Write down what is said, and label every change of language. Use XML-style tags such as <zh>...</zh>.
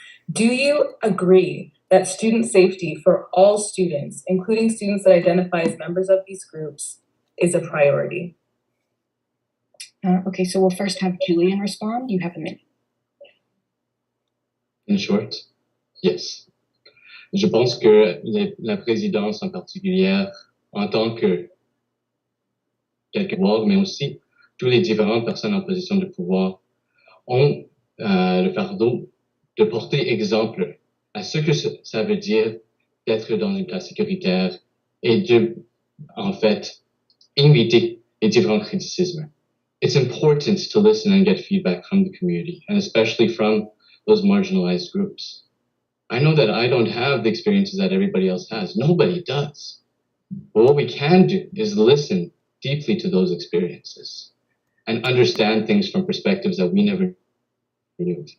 <en>Do you agree that student safety for all students, including students that identify as members of these groups, is a priority? Okay, so we'll first have Julian respond. You have a minute. In short, yes.</en> <fr>Je pense que la présidence en particulier, en tant que quelques pouvoirs, mais aussi toutes les différentes personnes en position de pouvoir, ont le fardeau de porter exemple à ce que ça veut dire d'être dans une classe sécuritaire et de, en fait, inviter les différents criticismes.</fr> <en>It's important to listen and get feedback from the community, and especially from those marginalized groups. I know that I don't have the experiences that everybody else has. Nobody does. But what we can do is listen deeply to those experiences and understand things from perspectives that we never knew.</en>